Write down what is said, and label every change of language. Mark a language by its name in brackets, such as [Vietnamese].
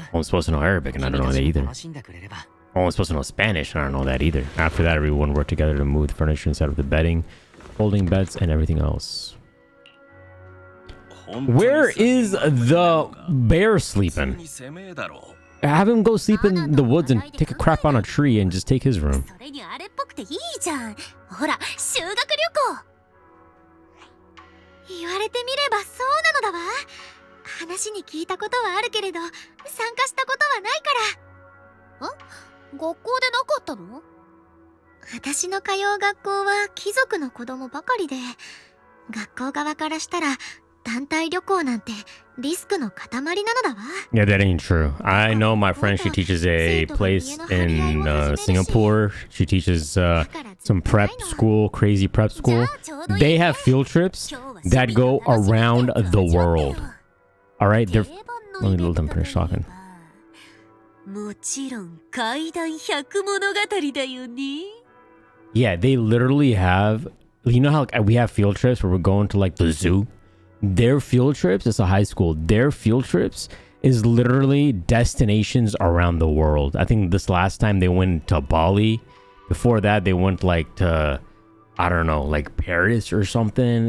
[English] I'm supposed to know Arabic, and I don't know that either. I'm supposed to know Spanish, and I don't know that either. After that, everyone worked together to move the furniture and set up the bedding, folding beds, and everything else. Where is the bear sleeping? Have him go sleep in the woods and take a crap on a tree and just take his room. [Japanese] それにあれっぽくていいじゃん。ほら、修学旅行。言われてみればそうなのだわ。話に聞いたことはあるけれど、参加したことはないから。学校でなかったの？私の通う学校は貴族の子供ばかりで、学校側からしたら団体旅行なんてリスクの塊なのだわ。 [English] Yeah, that ain't true. I know my friend, she teaches a place in Singapore. She teaches some prep school, crazy prep school. They have field trips that go around the world. All right, let me let them finish talking. [Japanese] もちろん怪談百物語だよね。 [English] Yeah, they literally have, you know how like, we have field trips where we're going to like the zoo? Their field trips, it's a high school, their field trips is literally destinations around the world. I think this last time they went to Bali. Before that, they went like to, I don't know, like Paris or something.